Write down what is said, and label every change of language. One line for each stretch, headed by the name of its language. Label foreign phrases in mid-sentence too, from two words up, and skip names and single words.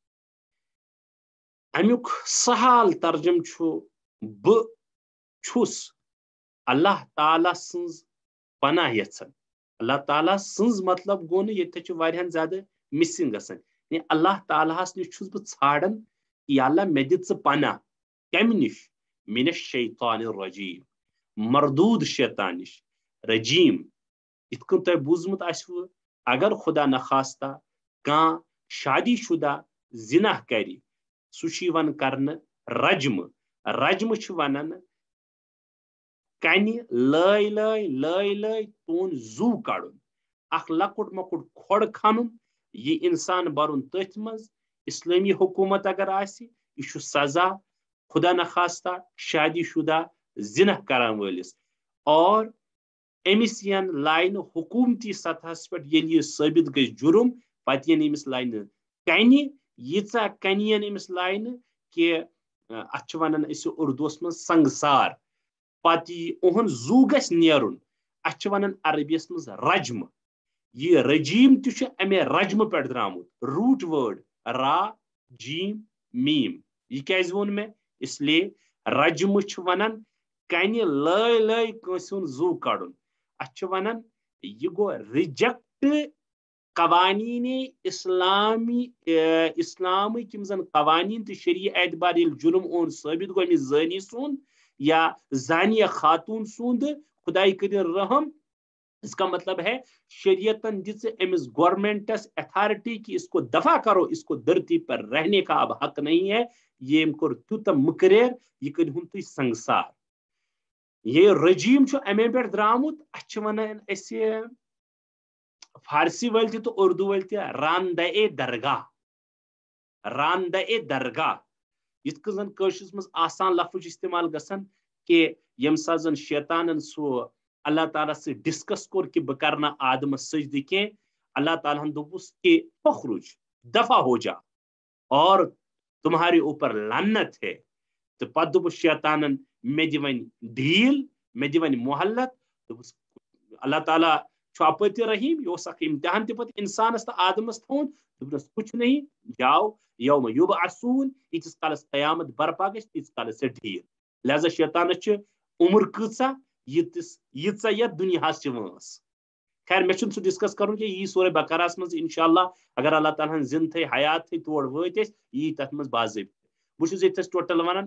Kashmiri: امیُک سہل ترجم چھُ بہٕ چھُس اللہ تعالیٰ سٕنٛز پناہ یژھان اللہ تعالیٰ سٕنٛز مطلب گوٚو نہٕ ییٚتہِ چھُ واریاہن زیادٕ مِسنگ گژھان یعنی اللہ تعالیٰ ہس نِش چھُس بہٕ ژھانڈان یا اللہ مےٚ دِ ژٕ پناہ کمہِ نِش
Arabic: من الشیطان الرجیم
Kashmiri: مردود شیطان نِش رجیم یِتھ کٔنۍ تۄہہِ بوٗزمُت آسوٕ اگر خدا نخواستہ کانٛہہ شادی شدہ زِنا کرِ سُہ چھُ یِوان کرنہٕ رجمہٕ چھُ ونان کنہِ لٲے لٲے تون زو کڑُن اکھ لۄکُٹ مۄکُٹ کھۄڑ کھنُن یہِ انسان برُن تٔتھۍ منٛز اسلٲمی حکوٗمت اگر آسہِ یہِ چھُ سزا خدا نخواستہ شادی شدہ زِنا کرن وٲلِس اور أمِس یِن لاینہٕ حکوٗمتی سطحس پٮ۪ٹھ ییٚلہِ یہِ ثٲبت گژھِ جُرم پتہٕ یِن أمِس لاینہٕ کنہِ ییٖژاہ کنہِ یِن أمِس لاینہٕ کہِ اتھ چھِ ونان أسۍ اردوٗوس منٛز سنگسار پتہٕ یہِ اُہُنٛد زو گژھِ نیرُن اتھ چھِ ونان عربیس منٛز رجمہٕ یہ رجیم تہِ چھُ امے رجمہٕ پٮ۪ٹھ درامُت روٗٹ وٲڈ را جیم میم یہ کیازِ ووٚن مےٚ اس لیے رجمہٕ چھُ ونان کنہِ لٲے کٲنٛسہِ ہُنٛد زو کڑُن اتھ چھِ ونان یہ گوٚو رِجیکٹ قوانین اسلامٕکۍ یِم زن قوانین تہٕ شریع اعتبار ییٚلہِ جُرم اوٚن ثٲبت گوٚو أمِس زٲنی سُنٛد یا زانیہ خاتون سُنٛد خداے کٔرِنۍ رحم
Urdu: اس کا مطلب ہے
Kashmiri: شریعتن دِژ أمِس گورنمنٹس اتھارٹی
Urdu: کہ اس کو دفع کرو اس کو دھرتی پر رہنے کا اب حق نہیں ہے
Kashmiri: یہ أمۍ کوٚر تیوٗتاہ مُقرر یہِ کٔرۍہُن تُہۍ سنگسار یہ رجیم چھُ امے پٮ۪ٹھ درامُت اتھ چھِ ونان أسۍ فارسی وٲلۍ تہِ تہٕ اردو وٲلۍ تہِ راندے درگاہ یِتھ کٔنۍ زن کٲشرِس منٛز آسان لفظ چھُ استعمال گژھان کہ ییٚمہِ ساتہٕ زن شیطانن سُہ اللہ تعالیٰ سۭتۍ ڈسکس کوٚر کہ بہٕ کرٕ نہٕ آدمس سجدٕ کینٛہہ اللہ تعالیٰ ہن دوٚپُس کہ پۄخرُج
Urdu: دفع ہو جا اور تمہارے اوپر لعنت ہے
Kashmiri: تہٕ پتہٕ دوٚپُس شیطانن مےٚ دِ وۄنۍ ڈھیٖل مےٚ دِ وۄنۍ مۄحلت دوٚپُس اللہ تعالیٰ چھُ اپٲرۍ تہِ رحیٖم یہِ اوس اکھ امتحان تہِ پتہٕ انسانس تہٕ آدمس تھوٚومُت دوٚپنس کچھ نہیں جاو
Arabic: یوم یبعثون
Kashmiri: ییٖتِس کالس قیامت برپا گژھِ تیٖتِس کالس ژےٚ ڈھیٖل لہذا شیطانس چھِ عمر کۭژاہ ییٖژاہ یتھ دُنیاہس چھِ وٲنٛس خیر مےٚ چھُنہٕ سُہ ڈسکس کرُن کینٛہہ یی سورہ بقرہس منٛز
Arabic: انشاء اللہ
Kashmiri: اگر اللہ تعالیٰ ہن زِنٛدٕ تھٲے حیات تھٲے تور وٲتۍ أسۍ یی تتھ منٛز باضٲبطہٕ بہٕ چھُس ییٚتھس ٹوٹل ونان